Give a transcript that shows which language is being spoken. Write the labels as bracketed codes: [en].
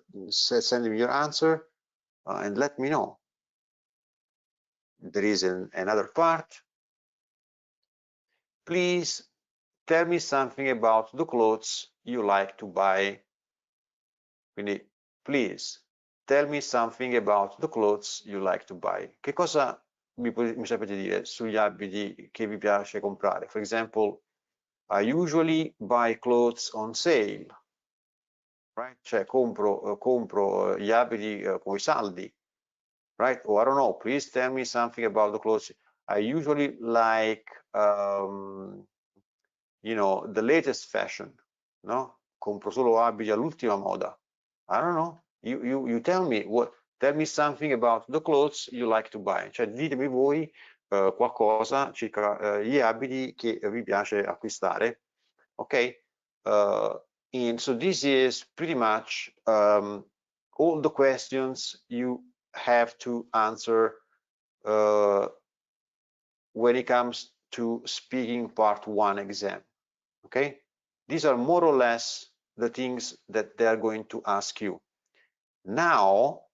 [en] Send me your answer and let me know. There is another part. Please tell me something about the clothes you like to buy. [it] Quindi, [en] please tell me something about the clothes you like to buy. [it] Che cosa mi sapete dire sugli abiti che vi piace comprare? [en] For example, I usually buy clothes on sale, right? [it] Cioè compro gli abiti con i saldi, [en] right? Or I don't know, please tell me something about the clothes. I usually like, the latest fashion, no? [it] Compro solo abiti all'ultima moda. [en] I don't know. You tell me tell me something about the clothes you like to buy. [it] Cioè ditemi voi qualcosa circa gli abiti che vi piace acquistare. [en] Okay? And so this is pretty much all the questions you have to answer when it comes to speaking part 1 exam. Okay? These are more or less the things that they are going to ask you. Now